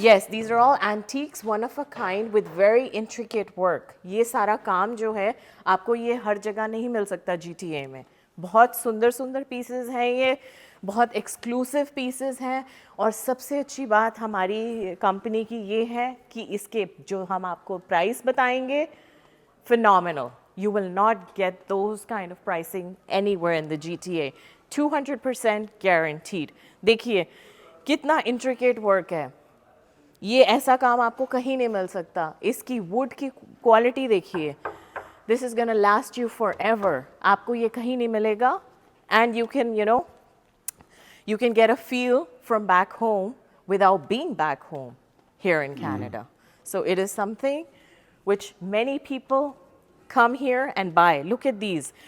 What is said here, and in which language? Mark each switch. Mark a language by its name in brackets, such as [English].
[English] Yes, these are all antiques, one of a kind with very intricate work. [Hindi] ये सारा काम जो है आपको ये हर जगह नहीं मिल सकता GTA में। बहुत सुंदर सुंदर पीसेस हैं ये, बहुत एक्सक्लूसिव पीसेस हैं, और सबसे अच्छी बात हमारी कंपनी की ये है कि इसके जो हम आपको प्राइस बताएंगे, phenomenal. [English] You will not get those kind of pricing anywhere in the GTA. 200% guaranteed. [Hindi] देखिए कितना [English] intricate work [Hindi] है, ये ऐसा काम आपको कहीं नहीं मिल सकता। इसकी wood की quality देखिए, [English] this is gonna last you forever. [Hindi] आपको ये कहीं नहीं मिलेगा, [English] and you can, you know, you can get a feel from back home without being back home here in Canada. So it is something which many people come here and buy. Look at these.